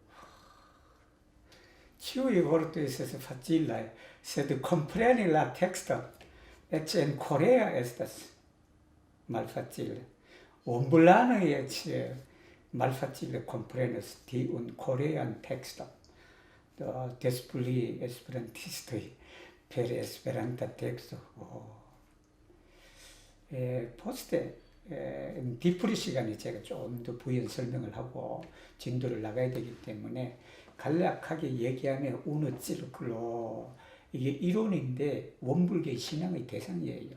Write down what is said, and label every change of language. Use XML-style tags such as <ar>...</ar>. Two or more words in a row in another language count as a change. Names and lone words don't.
<eo>Ĉiuj vortoj estas facilaj, sed kompreni la tekston, eĉ en Korea estas malfacile. Ombulanoj eĉ malfacile komprenas tiun korean tekston. Des pli esperantistoj per esperanta teksto.</eo> <ko>포스트 뒤풀이 시간에 제가 좀 더 부연 설명을 하고 진도를 나가야 되기 때문에 간략하게 얘기하면</ko> <eo>unu cirklo</eo> <ko>이게 이론인데 원불교 신앙의 대상이에요.</ko>